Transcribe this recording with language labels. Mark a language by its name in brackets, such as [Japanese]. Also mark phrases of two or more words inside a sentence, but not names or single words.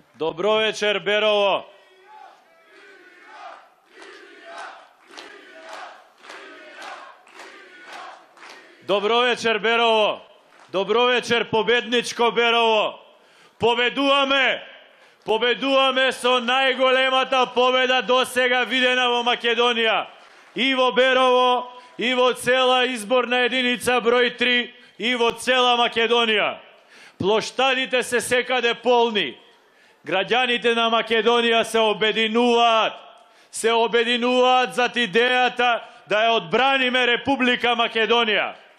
[Macedonian] Dobro večer, Berovo. Dobro večer, Berovo. Dobro večer, pobedničko Berovo. Победуваме со најголемата победа досега видена во Македонија. И во Берово, и во цела изборна единица број 3, и во цела Македонија. Плоштадите се секаде полни. Граѓаните на Македонија се обединуваат зад идејата да ја одбраниме Република Македонија.